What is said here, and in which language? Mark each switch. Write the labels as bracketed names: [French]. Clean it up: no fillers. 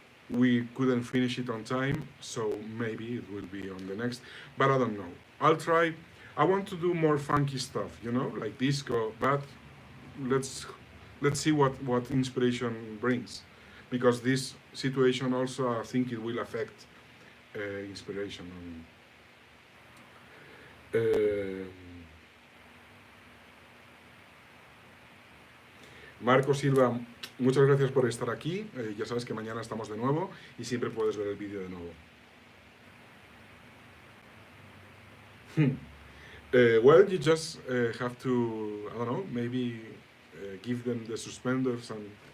[English] We couldn't finish it on time, so maybe it will be on the next, but I don't know. I'll try. I want to do more funky stuff, like disco, but let's let's see what inspiration brings, because this situation also I think it will affect inspiration. [Spanish] Um, Marco Silva, muchas gracias por estar aquí. Ya sabes que mañana estamos de nuevo y siempre puedes ver el vídeo de nuevo. [English] Well, you just have to, I don't know, maybe give them the suspenders and.